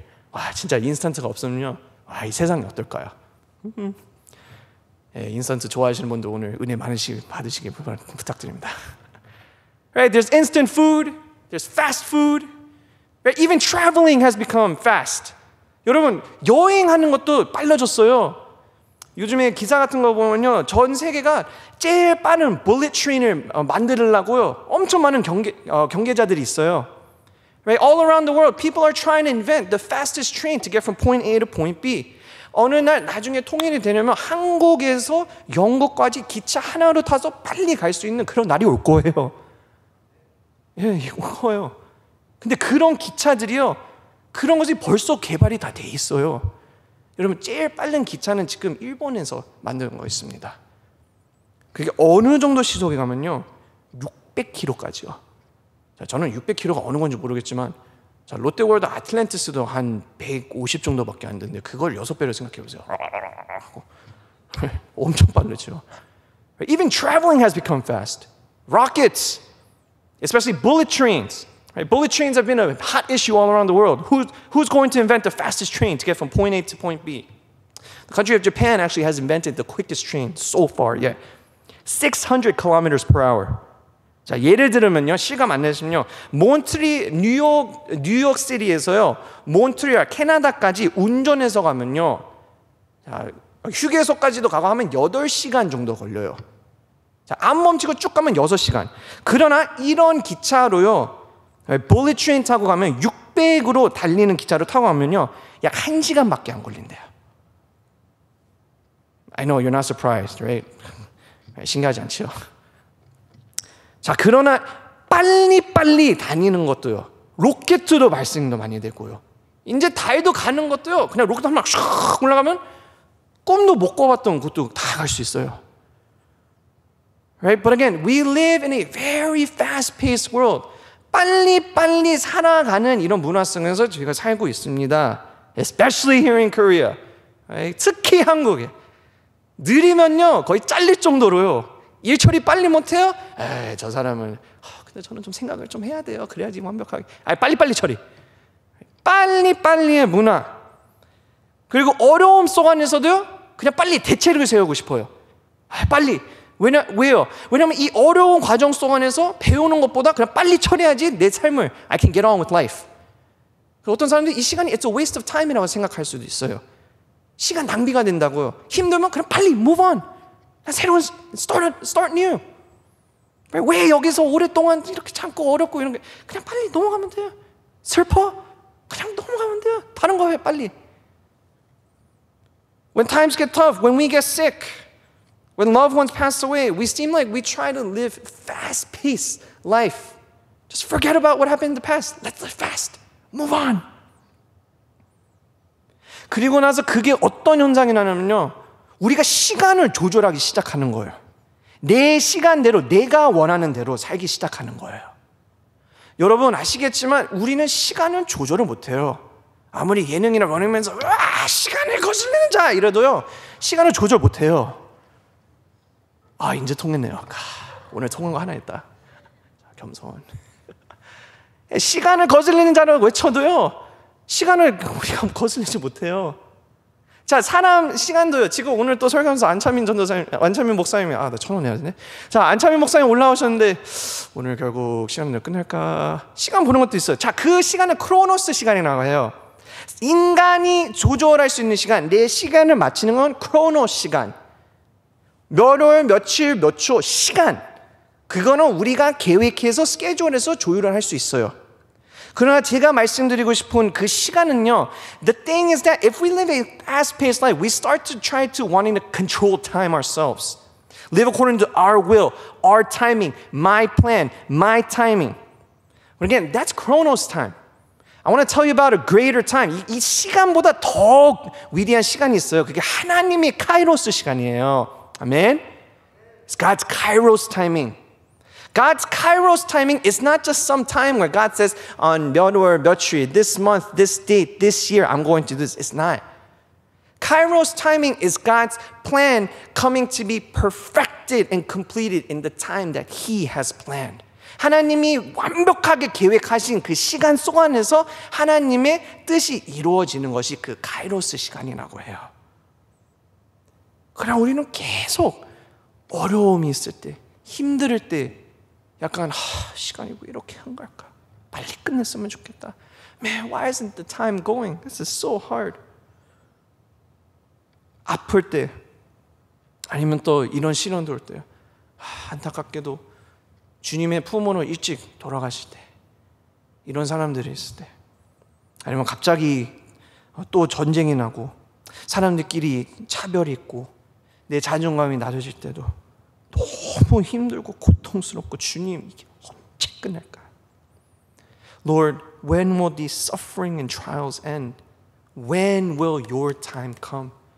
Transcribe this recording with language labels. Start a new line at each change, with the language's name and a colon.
Korean: 와, 진짜 인스턴트가 없으면요, 와, 이 세상이 어떨까요? 인스턴트 좋아하시는 분들 오늘 은혜 받으시길 부탁드립니다.
English: Right? There's instant food, there's fast food. Right? Even traveling has become fast.
Korean: 여러분, 여행하는 것도 빨라졌어요. 요즘에 기사 같은 거 보면요, 전 세계가 제일 빠른 bullet train을 만들려고요, 엄청 많은 경계자들이 있어요.
English: Right? All around the world, people are trying to invent the fastest train to get from point A to point B.
Korean: 어느 날 나중에 통일이 되려면 한국에서 영국까지 기차 하나로 타서 빨리 갈 수 있는 그런 날이 올 거예요. 예, 올 거예요. 근데 그런 기차들이요, 그런 것이 벌써 개발이 다 돼 있어요. 여러분, 제일 빠른 기차는 지금 일본에서 만드는 거 있습니다. 그게 어느 정도 시속에 가면요, 600km까지요. 자, 저는 600km가 어느 건지 모르겠지만, 자, 롯데월드 아틀란티스도 한 150 정도밖에 안 되는데 그걸 6배로 생각해 보세요. 엄청 빠르죠.
English: Even traveling has become fast. Rockets, especially bullet trains. Right? Bullet trains have been a hot issue all around the world. Who's going to invent the fastest train to get from point A to point B? The country of Japan actually has invented the quickest train so far yet. 600 kilometers per hour.
Korean: 자, 예를 들면요, 실감 안 내시면요, 뉴욕 시티에서요, 몬트리올, 캐나다까지 운전해서 가면요, 자, 휴게소까지도 가고 하면 8시간 정도 걸려요. 자, 안 멈추고 쭉 가면 6시간. 그러나 이런 기차로요, bullet train 타고 가면 600으로 달리는 기차로 타고 가면요, 약 1시간밖에 안 걸린대요.
English: I know you're not surprised, right?
Korean: 신기하지 않죠? 자, 그러나 빨리 다니는 것도요, 로켓으로 발생도 많이 되고요, 이제 달도 가는 것도요, 그냥 로켓 한 방 슉 올라가면 꿈도 못 꿔봤던 곳도 다 갈 수 있어요.
English: Right? But again, we live in a very fast-paced world.
Korean: 빨리 살아가는 이런 문화 속에서 저희가 살고 있습니다.
English: Especially here in Korea.
Korean: Right? 특히 한국에. 느리면요, 거의 잘릴 정도로요, 일 처리 빨리 못해요? 에이, 저 사람은 근데 저는 좀 생각을 좀 해야 돼요. 그래야지 완벽하게. 빨리 처리. 빨리의 문화. 그리고 어려움 속 안에서도요, 그냥 빨리 대책을 세우고 싶어요. 빨리. 왜요? 왜냐하면 이 어려운 과정 속 안에서 배우는 것보다 그냥 빨리 처리해야지 내 삶을
English: I can get on with life.
Korean: 어떤 사람들이 이 시간이
English: it's a waste of time
Korean: 이라고 생각할 수도 있어요. 시간 낭비가 된다고요. 힘들면 그냥 빨리
English: move on.
Korean: 새로운
English: start new.
Korean: 왜 여기서 오랫동안 이렇게 참고 어렵고 이런 게, 그냥 빨리 넘어가면 돼요. 슬퍼? 그냥 넘어가면 돼요. 다른 거 해, 빨리.
English: When times get tough, when we get sick, when loved ones pass away, we seem like we try to live fast-paced life. Just forget about what happened in the past. Let's live fast. Move on.
Korean: 그리고 나서 그게 어떤 현상이 나냐면요, 우리가 시간을 조절하기 시작하는 거예요. 내 시간대로, 내가 원하는 대로 살기 시작하는 거예요. 여러분 아시겠지만 우리는 시간을 조절을 못해요. 아무리 예능이나 러닝맨에서 시간을 거슬리는 자 이래도요, 시간을 조절 못해요. 이제 통했네요. 오늘 통한 거 하나 있다. 겸손. 시간을 거슬리는 자를 외쳐도요, 시간을 우리가 거슬리지 못해요. 자, 사람 시간도요. 지금 오늘 또 설교하면서 안창민 목사님이 나 1,000원 내야 되네. 자, 안창민 목사님 올라오셨는데 오늘 결국 시간을 끝낼까? 시간 보는 것도 있어요. 자, 그 시간은 크로노스 시간이라고 해요. 인간이 조절할 수 있는 시간, 내 시간을 맞추는 건 크로노스 시간. 몇 월, 며칠, 몇 초 시간. 그거는 우리가 계획해서 스케줄해서 조율을 할 수 있어요. 그러나 제가 말씀드리고 싶은 그 시간은요,
English: the thing is that if we live a fast-paced life, we start to try to wanting to control time ourselves. Live according to our will, our timing, my plan, my timing. But again, that's Chronos time. I want to tell you about a greater time.
Korean: 이 시간보다 더 위대한 시간이 있어요. 그게 하나님의 카이로스 시간이에요.
English: 아멘. It's God's Kairos timing. God's Kairos timing is not just some time where God says on
Korean: 몇 월, 며칠,
English: this month, this date, this year, I'm going to do this. It's not. Kairos timing is God's plan coming to be perfected and completed in the time that He has planned.
Korean: 하나님이 완벽하게 계획하신 그 시간 속 안에서 하나님의 뜻이 이루어지는 것이 그 카이로스 시간이라고 해요. 그러나 우리는 계속 어려움이 있을 때, 힘들 때 약간 시간이 왜 이렇게 한 걸까? 빨리 끝냈으면 좋겠다.
English: Man, why isn't the time going? This is so hard.
Korean: 아플 때 아니면 또 이런 시련도 올 때요. 안타깝게도 주님의 부모는 일찍 돌아가실 때, 이런 사람들이 있을 때, 아니면 갑자기 또 전쟁이 나고 사람들끼리 차별이 있고 내 자존감이 낮아질 때도 너무 힘들고 고통스럽고, 주님 이게 언제 끝날까?
English: Lord, when will these suffering and trials end? When will your time come?